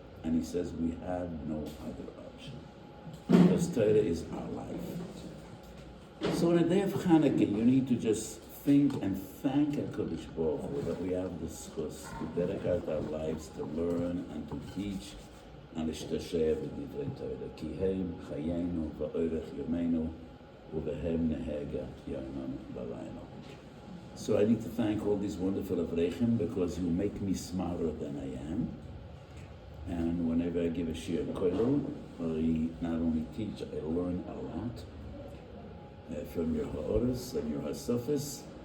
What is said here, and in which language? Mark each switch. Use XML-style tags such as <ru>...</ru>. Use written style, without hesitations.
<en>And he says, we have no other option. Because Torah is our life. So on the day of Hanukkah, you need to just think and thank HaKadosh Baruch Hu that we have the schus to dedicate our lives to learn and to teach and</en> <he>להשתשב בדברי תורה. כי הם חיינו ואורך ימינו ובהם נהגה יומנו ולילה.</he> <en>So I need to thank all these wonderful Avreichim because you make me smarter than I am. And whenever I give a shiur Kollel, I not only teach, I learn a lot from your ha'oros and your ha'sofis.</en>